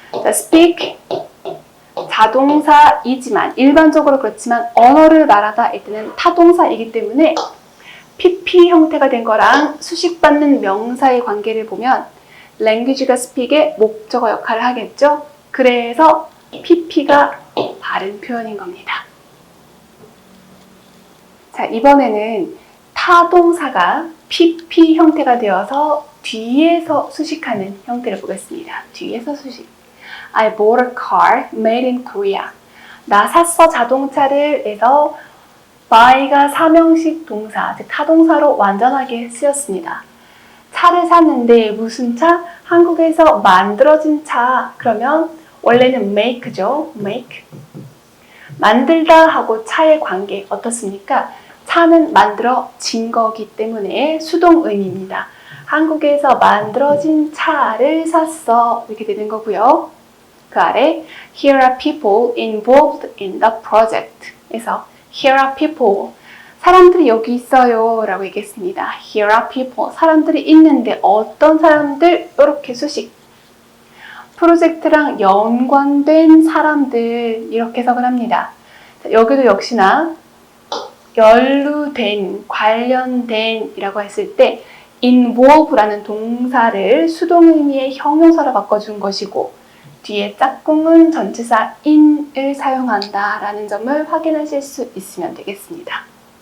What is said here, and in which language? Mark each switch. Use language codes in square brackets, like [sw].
[ko] 자, speak, 자동사이지만 일반적으로 그렇지만 언어를 말하다 일 때는 타동사이기 때문에 pp 형태가 된 거랑 수식받는 명사의 관계를 보면 language가 speak의 목적어 역할을 하겠죠. 그래서 pp가 바른 표현인 겁니다. 자, 이번에는 타동사가 pp 형태가 되어서 뒤에서 수식하는 형태를 보겠습니다. 뒤에서 수식. [en] I bought a car made in Korea. [ko] 나 샀어 자동차를 해서 buy가 사명식 동사, 즉 타동사로 완전하게 쓰였습니다. 차를 샀는데 무슨 차? 한국에서 만들어진 차. 그러면 원래는 make죠. make. 만들다 하고 차의 관계 어떻습니까? 차는 만들어진 거기 때문에 수동 의미입니다. 한국에서 만들어진 차를 샀어 이렇게 되는 거고요. 그 아래 [en] Here are people involved in the project 에서 Here are people [ko] 사람들이 여기 있어요 라고 얘기했습니다. [en] Here are people [ko] 사람들이 있는데 어떤 사람들 이렇게 수식 프로젝트랑 연관된 사람들 이렇게 해석을 합니다. 자, 여기도 역시나 연루된, 관련된 이라고 했을 때 involve라는 동사를 수동 의미의 형용사로 바꿔준 것이고 뒤에 짝꿍은 전치사 in을 사용한다 라는 점을 확인하실 수 있으면 되겠습니다.